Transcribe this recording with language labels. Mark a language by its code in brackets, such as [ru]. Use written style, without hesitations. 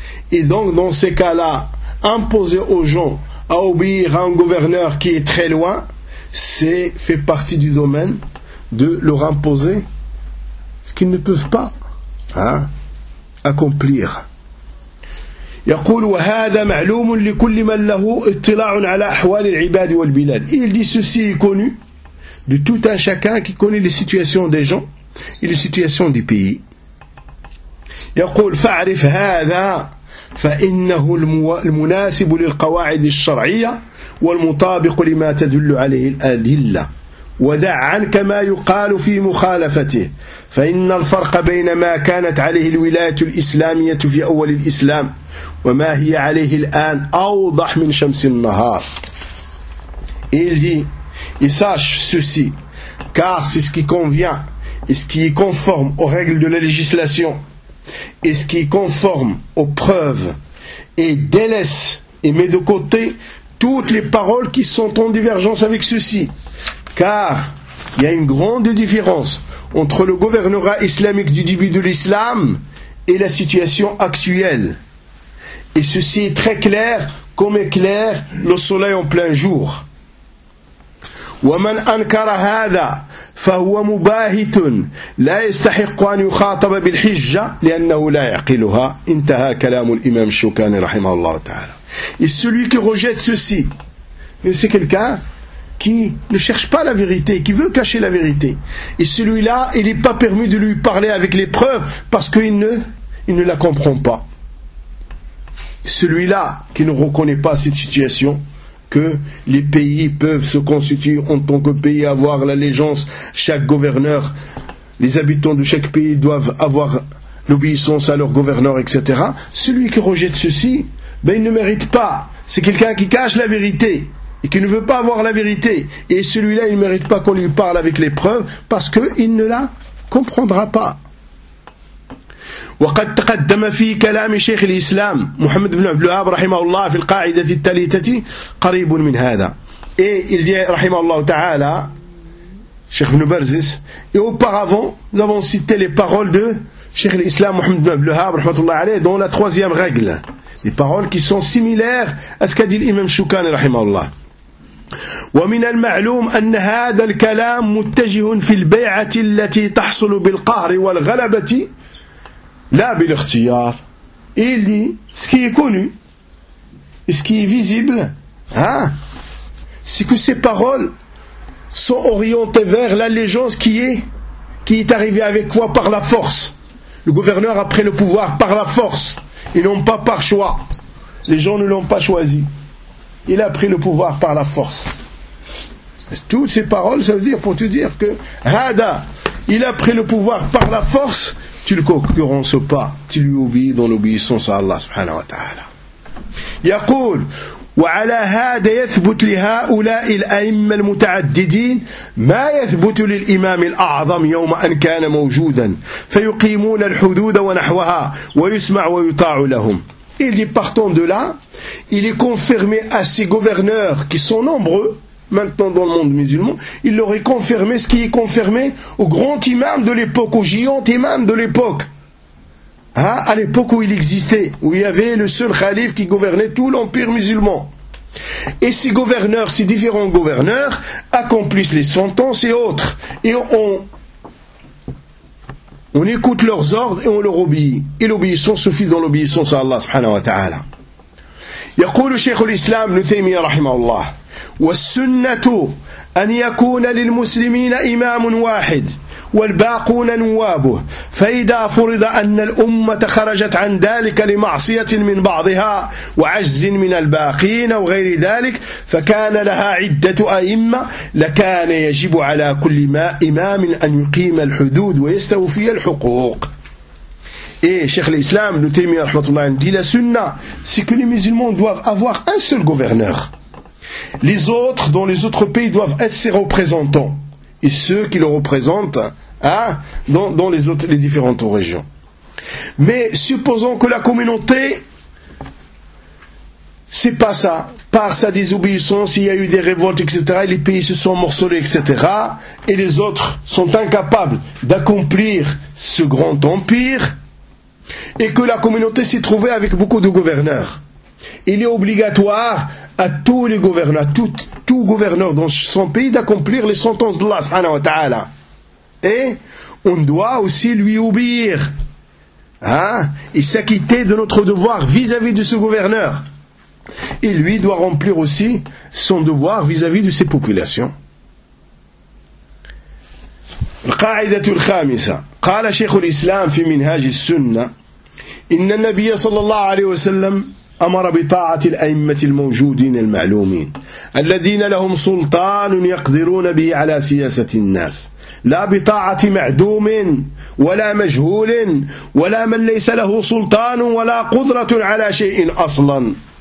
[fr] Et donc dans ces cas-là, imposer aux gens à obéir à un gouverneur qui est très loin, c'est fait partie du domaine de leur imposer ce qu'ils ne peuvent pas, hein, accomplir. [ar] يقول وهذا معلوم لكل من له اطلاع على احوال العباد والبلاد. [fr] Il dit ceci est connu de tout un chacun qui connaît les situations des gens et les situations du pays. [ar] يقول فاعرف هذا فانه المناسب للقواعد الشرعيه والمطابق لما تدل عليه الادله ودع عنك ما يقال في مخالفته فان الفرق بين ما كانت عليه الولايه الاسلاميه في اول الاسلام وما هي عليه الان اوضح من شمس النهار. [fr] Il dit, et sache ceci, car c'est ce qui convient et ce qui est conforme aux règles de la législation et ce qui est conforme aux preuves, et délaisse et met de côté toutes les paroles qui sont en divergence avec ceci, car il y a une grande différence entre le gouvernorat islamique du début de l'islam et la situation actuelle. Et ceci est très clair, comme éclaire le soleil en plein jour. [ar] ومن أنكر هذا فهو مباهت لا يستحق أن يخاطب بالحجة لأنه لا يعقلها. انتهى كلام الإمام الشوكاني رحمه الله تعالى. [fr] Et celui qui rejette ceci, c'est quelqu'un qui ne cherche pas la vérité, qui veut cacher la vérité. Et celui-là, il n'est pas permis de lui parler avec les preuves parce qu'il ne la comprend pas. Celui-là qui ne reconnaît pas cette situation, que les pays peuvent se constituer en tant que pays, avoir l'allégeance, chaque gouverneur, les habitants de chaque pays doivent avoir l'obéissance à leur gouverneur, etc. Celui qui rejette ceci, ben il ne mérite pas. C'est quelqu'un qui cache la vérité et qui ne veut pas avoir la vérité. Et celui-là, il ne mérite pas qu'on lui parle avec les preuves parce qu'il ne la comprendra pas. [ar] وقد تقدم في كلام شيخ الإسلام محمد بن عبد الوهاب رحمه الله في القاعدة الثالثة قريب من هذا. [fr] Et il dit [ar] رحمه الله تعالى شيخ بن برزس. [fr] Et auparavant, nous avons cité les paroles de شيخ الإسلام محمد بن عبد الوهاب [ar] رحمه الله عليه [fr] dans la troisième règle. Les paroles qui sont similaires à ce qu'a dit l'imam Choukani [ar] رحمه الله. ومن المعلوم أن هذا الكلام متجه في البيعة التي تحصل بالقهر والغلبة [fr] là, [ar] bil-ikhtiyar. [fr] Et il dit, ce qui est connu, ce qui est visible, hein, c'est que ces paroles sont orientées vers l'allégeance qui est arrivée avec quoi? Par la force. Le gouverneur a pris le pouvoir par la force, et non pas par choix. Les gens ne l'ont pas choisi. Il a pris le pouvoir par la force. Toutes ces paroles, ça veut dire, pour te dire que, hada, il a pris le pouvoir par la force, tu le concurrences pas, tu lui obéis dans l'obéissance à Allah subhanahu wa ta'ala. [ar] يقول وعلى هذا يثبت لهؤلاء الأئمة المتعددين ما يثبت للإمام الأعظم يوم أن كان موجودا فيقيمون الحدود ونحوها ويسمع ويطاع لهم. [fr] Il dit, partant de là, il est confirmé à ces gouverneurs qui sont nombreux maintenant dans le monde musulman, il leur est confirmé ce qui est confirmé au grand imam de l'époque, au géant imam de l'époque. Hein? À l'époque où il existait, où il y avait le seul calife qui gouvernait tout l'empire musulman. Et ces gouverneurs, ces différents gouverneurs, accomplissent les sentences et autres. Et on écoute leurs ordres et on leur obéit. Et l'obéissance suffit dans l'obéissance à Allah subhanahu wa ta'ala. [ar] يقول الشيخ الإسلام ابن تيمية رحمه الله والسنة أن يكون للمسلمين إمام واحد والباقون نوابه فإذا فرض أن الأمة خرجت عن ذلك لمعصية من بعضها وعجز من الباقين وغير ذلك فكان لها عدة أئمة لكان يجب على كل ما إمام أن يقيم الحدود ويستوفي الحقوق. [fr] Et Cheikh l'Islam, le Taymiyyah rahmatullah, dit la sunna, c'est que les musulmans doivent avoir un seul gouverneur. Les autres, dans les autres pays, doivent être ses représentants. Et ceux qui le représentent, hein, dans les autres, les différentes régions. Mais supposons que la communauté, c'est pas ça. Par sa désobéissance, il y a eu des révoltes, etc. Et les pays se sont morcelés, etc. Et les autres sont incapables d'accomplir ce grand empire. Et que la communauté s'est trouvée avec beaucoup de gouverneurs. Il est obligatoire à tous les gouverneurs, tout gouverneur dans son pays, d'accomplir les sentences d'Allah, subhanahu wa ta'ala. Et on doit aussi lui obéir. Hein, et s'acquitter de notre devoir vis-à-vis de ce gouverneur. Et lui doit remplir aussi son devoir vis-à-vis de ses populations. [ar] القاعدة الخامسة قال شيخ الإسلام في منهاج السنة إن النبي صلى الله عليه وسلم أمر بطاعة الأئمة الموجودين المعلومين الذين لهم سلطان يقدرون به على سياسة الناس لا بطاعة معدوم ولا مجهول ولا من ليس له سلطان ولا قدرة على شيء أصلا.